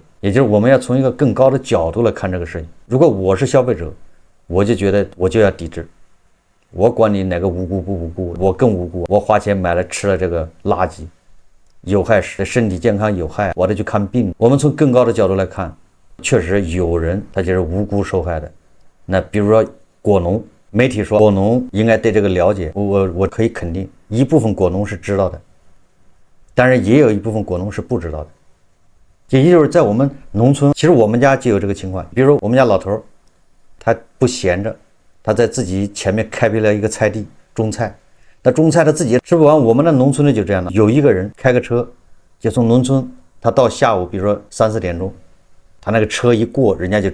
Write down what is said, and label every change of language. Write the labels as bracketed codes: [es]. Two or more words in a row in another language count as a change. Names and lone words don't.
[zh] 也就是我們要從一個更高的角度來看這個事情。如果我是消費者，我就覺得我就要抵制，我管你哪個無辜不無辜，我更无辜，我花錢買了吃了這個垃圾，有害食，身体健康有害，我得去看病。我們從更高的角度來看，確實有人他就是無辜受害的。那比如說果農，媒體說果農應該對這個了解，我可以肯定一部分果農是知道的，但是也有一部分果農是不知道的。也就是在我们農村，其實我們家就有這個情況。比如說我們家老頭，他不閒着，他在自己前面開闢了一個菜地種菜，他種菜他自己吃不完。我們的農村的就這樣的，有一個人開個車，就從農村，他到下午比如說3、4點鐘，他那個車一過，人家就